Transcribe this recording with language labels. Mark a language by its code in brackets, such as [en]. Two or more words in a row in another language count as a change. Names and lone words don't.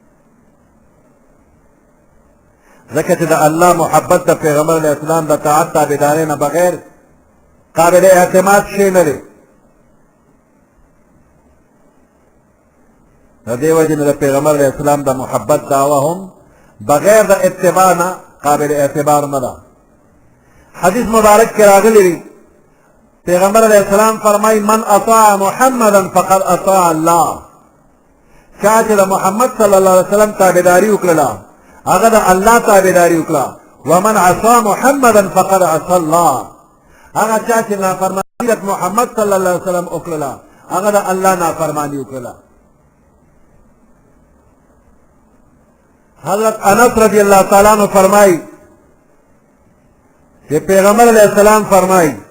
[ps] ځکه چې د الله محبت د پیغمبر [ar] علیه السلام [ps] د طاعت تابعدارۍ نه بغیر قابل اعتماد شی نه دی د دې وجې نه د پیغمبر [ar] علیه السلام [ps] د محبت دعوه هم بغیر د اتباع نه قابل اعتبار نه ده حدیث مبارک کې راغلی دی پیغمبر [ar] علیه السلام [ps] فرمای [ar] من اطاع محمدا فقد اطاع الله [ps] چا چې د محمد [ar] صلی الله علیه وسلم [ps] تابعداري وکړله هغه د الله تابعداري وکړه [ar] ومن عصا محمدا فقد عصى الله [ps] هغه چا چې نافرماني د محمد [ar] صلی الله علیه وسلم [ps] وکړله هغه د الله نافرماني وکړله حضرت انس [ar] رضی الله تعالی عنہ [ps] فرمای چې پیغمبر [ar] علیه السلام [ps] فرمای